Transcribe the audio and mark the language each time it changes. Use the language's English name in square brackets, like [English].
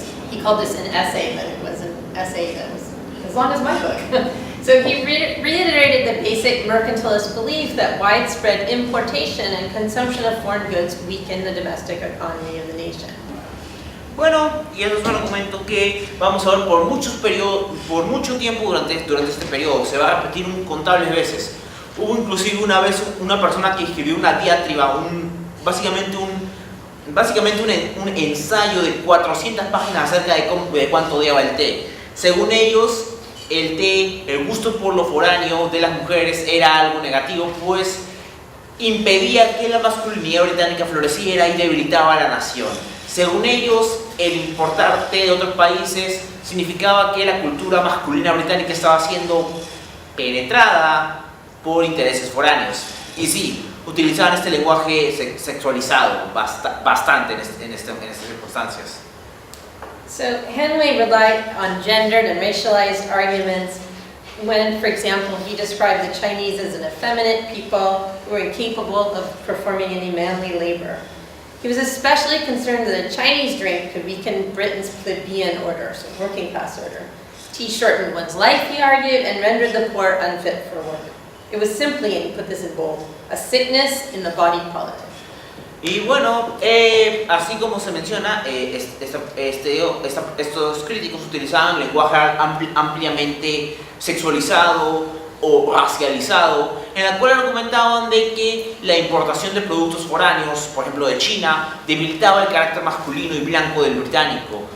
[English] He called this an essay, but it was an essay that was as long as my book. So he reiterated the basic mercantilist belief that widespread importation and consumption of foreign goods weaken the domestic economy of the nation. [Spanish] Bueno, y eso es un argumento que vamos a ver por mucho tiempo durante este periodo. Se va a repetir incontables veces. Hubo inclusive una vez una persona que escribió una diatriba, básicamente un ensayo de 400 páginas acerca de cuánto odiaba el té. Según ellos, el té, el gusto por lo foráneo de las mujeres era algo negativo, pues impedía que la masculinidad británica floreciera y debilitaba a la nación. Según ellos, el importar té de otros países significaba que la cultura masculina británica estaba siendo penetrada por intereses foráneos. Y sí, utilizaban este lenguaje sexualizado bastante en estas circunstancias. [English] So Hanway relied on gendered and racialized arguments when, for example, he described the Chinese as an effeminate people who were incapable of performing any manly labor. He was especially concerned that a Chinese drink could weaken Britain's plebeian order, so working class order. Tea shortened one's life, he argued, and rendered the poor unfit for work. It was simply, and he put this in bold, a sickness in the body politic. [Spanish] Y bueno, así como se menciona, estos críticos utilizaban lenguaje ampliamente sexualizado o racializado, en la cual argumentaban de que la importación de productos foráneos, por ejemplo de China, debilitaba el carácter masculino y blanco del británico.